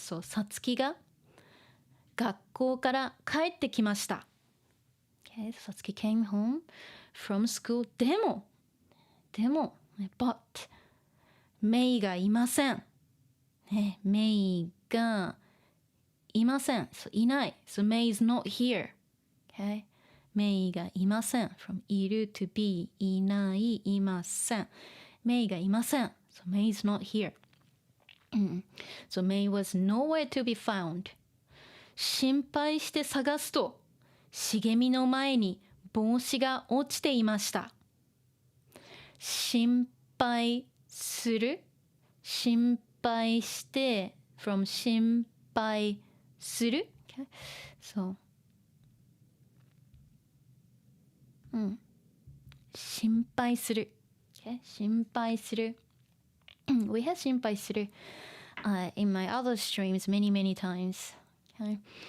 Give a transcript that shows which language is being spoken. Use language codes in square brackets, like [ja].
[ja] So, さつきが学校から帰ってきました。 [en] Okay, so Satsuki came home from school. [ja] でも、but メイがいません。ね、メイがいません。So いない。 [en] So Mei is not here. Okay? [ja] メイがいません。 [en] From いる to be いない、いません。 [ja] メイがいません。 [en] So Mei is not here. So Mei was nowhere to be found. [ja] 心配して探すと茂みの前に帽子が落ちていました。心配する、心配して from 心配する、okay? [en] So 心配する、okay? 心配するWe have 心配する、in my other streams many times. Okay?